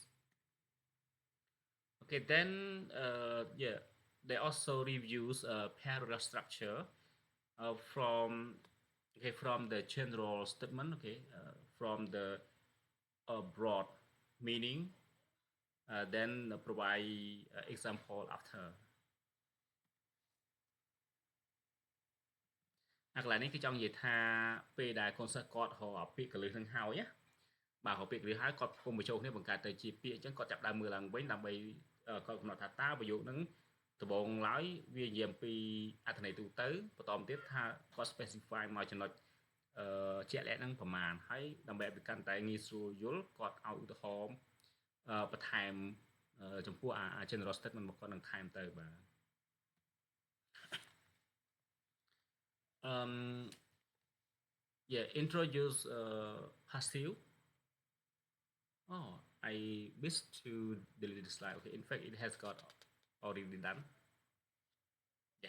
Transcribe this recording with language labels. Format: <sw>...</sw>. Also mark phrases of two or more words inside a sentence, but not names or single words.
<en>Okay, then yeah, they also reviews paragraph structure from, okay, from the general statement, okay, from the broad meaning, then provide example after.</en> <km>អាកន្លែងនេះគឺចង់និយាយថាពេលដែលកូនសិស្សគាត់រកពាក្យកលឹះនឹងហើយណាបាទរកពាក្យកលឹះហើយគាត់គុំ បញ្ចូលគ្នាបង្កើតទៅជាពាក្យអញ្ចឹងគាត់ចាប់ដើមមើលឡើងវិញដើម្បីគាត់កំណត់ថាតើប្រយោគហ្នឹងដំបូងឡើយវានិយាយអំពីអត្ថន័យទូទៅបន្តមកទៀតថាគាត់ specify មកចំណុចជាក់លាក់ហ្នឹងប្រមាណហើយដើម្បីឲ្យវាកាន់តែងាយស្រួលយល់គាត់ឲ្យឧទាហរណ៍បន្ថែមចំពោះអា</km> <en>general statement</en> <km>របស់គាត់នឹងថែមទៅបាទ</km> <en>um yeah, introduce passive. Oh, I missed to delete the slide. Okay, in fact, it has got already done. Yeah.</en>